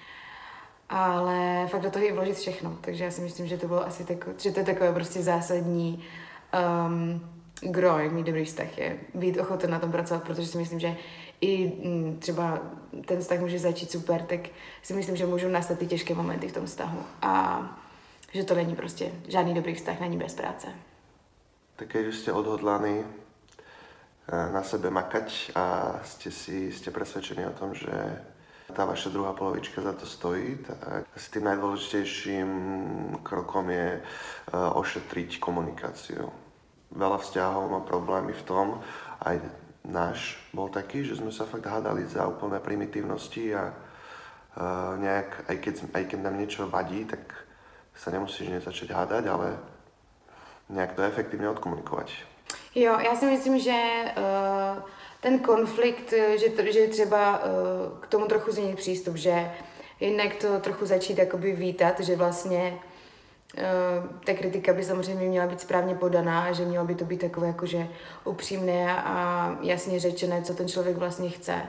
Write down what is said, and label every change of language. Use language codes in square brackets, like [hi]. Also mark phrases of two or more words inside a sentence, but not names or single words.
[cs] Ale fakt do toho i vložit všechno, takže já si myslím, že to bylo asi že to je takové prostě zásadní gro, jak mít dobrý vztah, je být ochoten na tom pracovat, protože si myslím, že i třeba ten vztah může začít super, tak si myslím, že můžou nastat ty těžké momenty v tom vztahu a že to není prostě žádný dobrý vztah, není bez práce. [sk] Tak keď ste odhodlaní na sebe makať a ste presvedčení o tom, že tá vaša druhá polovička za to stojí, tak asi tým najdôležitejším krokom je ošetriť komunikáciu. Veľa vzťahov má problémy v tom, aj náš bol taký, že sme sa fakt hádali za úplné primitívnosti a nejak, aj keď nám niečo vadí, tak sa nemusíš začať hádať, [cs] ale nějak to efektivně odkomunikovat. Jo, já si myslím, že ten konflikt, že třeba k tomu trochu změnit přístup, že jednak to trochu začít jakoby vítat, že vlastně ta kritika by samozřejmě měla být správně podaná a že mělo by to být takové jakože upřímné a jasně řečené, co ten člověk vlastně chce.